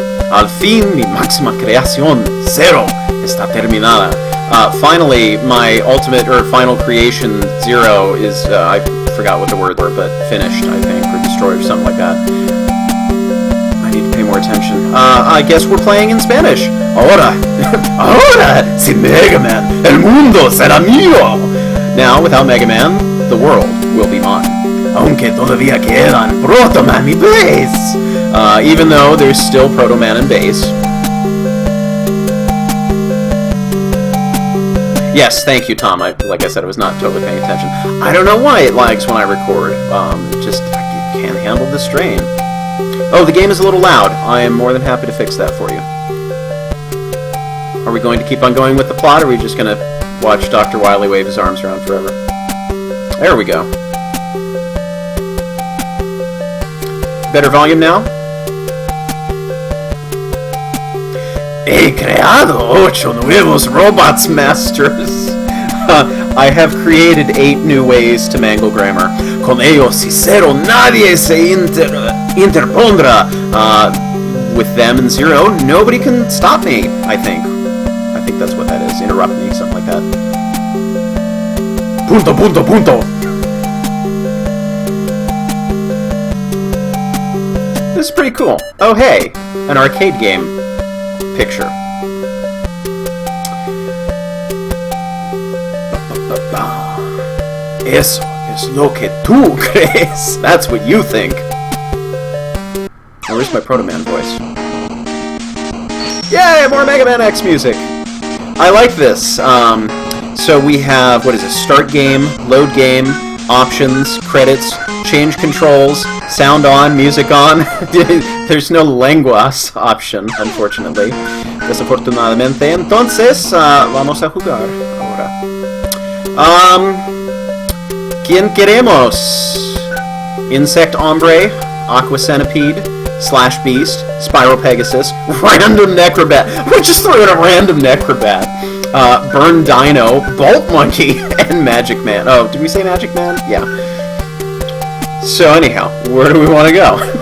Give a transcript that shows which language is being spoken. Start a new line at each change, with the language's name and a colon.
Spanish: Al fin mi máxima creación, Zero, está terminada.
English: Finally, my ultimate, or final creation, Zero, is, I forgot what the words were, but finished, I think, or destroyed, or something like that. I need to pay more attention. I guess we're playing in Spanish.
Spanish: Ahora, ahora, sin Mega Man, el mundo será mío.
English: Now, without Mega Man, the world will be mine.
Spanish: Aunque todavía quedan Proto Man y Bass.
English: Even though there's still Proto Man and Bass. Yes, thank you, Tom. Like I said, I was not totally paying attention. I don't know why it lags when I record. Just, I can't handle the strain. Oh, the game is a little loud. I am more than happy to fix that for you. Are we going to keep on going with the plot, or are we just going to watch Dr. Wily wave his arms around forever? There we go. Better volume now?
Spanish: He creado 8 nuevos robots masters.
English: I have created 8 new ways to mangle grammar.
Spanish: Con ellos y Zero nadie se interpondrá.
English: With them and Zero, nobody can stop me, I think. I think that's what that is. Interrupt me, something like that.
Spanish: Punto, punto, punto.
English: This is pretty cool. Oh, hey, an arcade game picture.
Spanish: Eso es lo que tú crees.
English: That's what you think. Oh, where's my Proto Man voice? Yay, more Mega Man X music. I like this. So we have, what is it? Start game, load game, options, credits, change controls, sound on, music on. There's no lenguas option, unfortunately.
Spanish: Desafortunadamente. Entonces, vamos a jugar ahora. ¿Quién queremos? Insect Hombre, Aqua Centipede,
English: Slash Beast, Spiral Pegasus, Random Necrobat. We just threw in a Random Necrobat. Burn Dino, Bolt Monkey, and Magic Man. Oh, did we say Magic Man? Yeah. So anyhow, where do we want to go?